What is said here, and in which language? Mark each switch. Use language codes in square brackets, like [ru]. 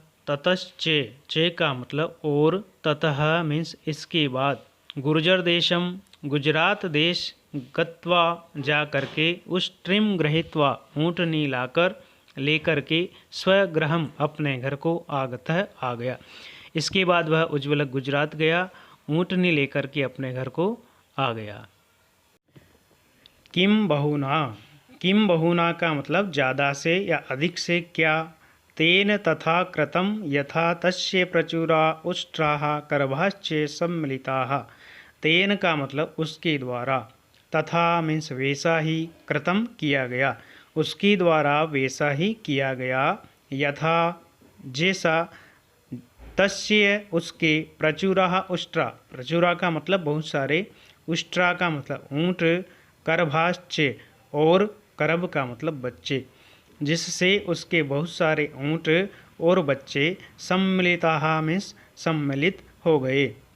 [hi] ततश्चे, चे का मतलब और, ततः मीन्स इसके बाद, गुर्जर देशम गुजरात देश, गत्वा जा करके, उष्ट्रीं गृहीत्वा ऊँटनी लाकर लेकर के, स्वगृहम अपने घर को, आगतः आ गया। इसके बाद वह उज्ज्वलक गुजरात गया, ऊँटनी लेकर के अपने घर को आ गया। [sa] किम बहुना, [hi] किम बहुना का मतलब ज़्यादा से या अधिक से क्या। [sa] तेन तथा कृतं यथा तस्य प्रचुरा उष्ट्राः करभाश्च सम्मिलिताः। [hi] तेन का मतलब उसके द्वारा, तथा मीन्स वैसा ही, कृतं किया गया, उसके द्वारा वैसा ही किया गया, यथा जैसा, तस्य उसके, प्रचुरा उष्ट्रा, प्रचुरा का मतलब बहुत सारे, उष्ट्रा का मतलब ऊँट, करभाश्च और करभ का मतलब बच्चे, जिससे उसके बहुत सारे ऊँट और बच्चे, सम्मिलिताः मीन्स सम्मिलित हो गए।